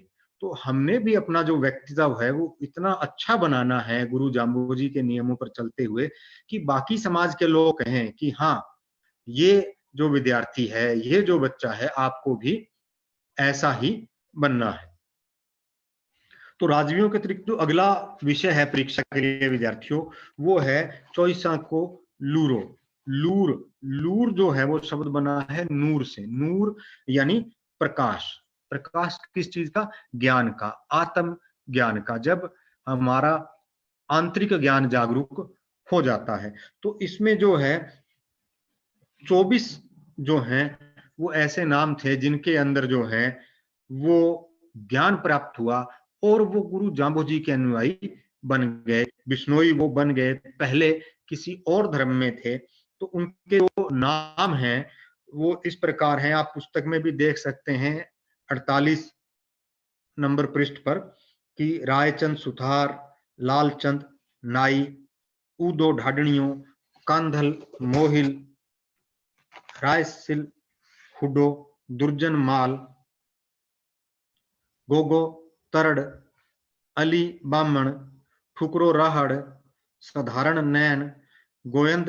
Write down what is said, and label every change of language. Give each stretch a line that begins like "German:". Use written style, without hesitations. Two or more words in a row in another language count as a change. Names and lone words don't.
Hindi: तो हमने भी अपना जो व्यक्तित्व है वो इतना अच्छा बनाना है गुरु जाम्बोजी के नियमों पर चलते हुए कि बाकी समाज के लोग कहें कि हाँ ये जो विद्यार्थी है, ये जो बच्चा है, आपको भी ऐसा ही बनना है। तो राजवियों के अतिरिक्त जो अगला विषय है परीक्षा के लिए विद्यार्थियों, वो है चौइसाको लूरो। लूर, लूर जो है वो शब्द बना है नूर से। नूर यानी प्रकाश। प्रकाश किस चीज का? ज्ञान का, आत्म ज्ञान का। जब हमारा आंतरिक ज्ञान जागरूक हो जाता है तो इसमें जो है 24 जो हैं वो ऐसे नाम थे जिनके अंदर जो है वो ज्ञान प्राप्त हुआ और वो गुरु जाम्बोजी के अनुयायी बन गए, बिश्नोई वो बन गए। पहले किसी और धर्म में थे तो उनके जो नाम हैं वो इस प्रकार हैं, आप पुस्तक में भी देख सकते हैं 48 नंबर पृष्ठ पर कि रायचंद सुथार, लालचंद नाई, ऊदो ढाडणियों, कांधल मोहिल, रायसिल हुडो, दुर्जन माल, गोगो तरड़, अली बामण, ठुकरो राहड़, साधारण नैन, गोयंद